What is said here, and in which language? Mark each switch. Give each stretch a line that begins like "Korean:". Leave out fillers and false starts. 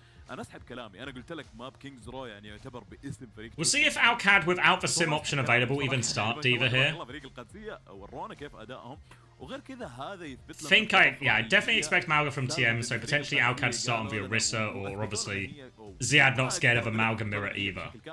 Arabic: انا اسحب كلامي، انا قلت لك ماب كينجز رو يعني يعتبر باسم فريق.
English: We'll see if Alcad without the sim option available even start Diva here.
Arabic: والله فريق القادسية ورونا كيف ادائهم، وغير كذا هذا يثبت لنا.
English: I definitely expect Malga from TM, so potentially Alcad to start on via Rissa, or obviously Ziad not scared of a Malga mirror either.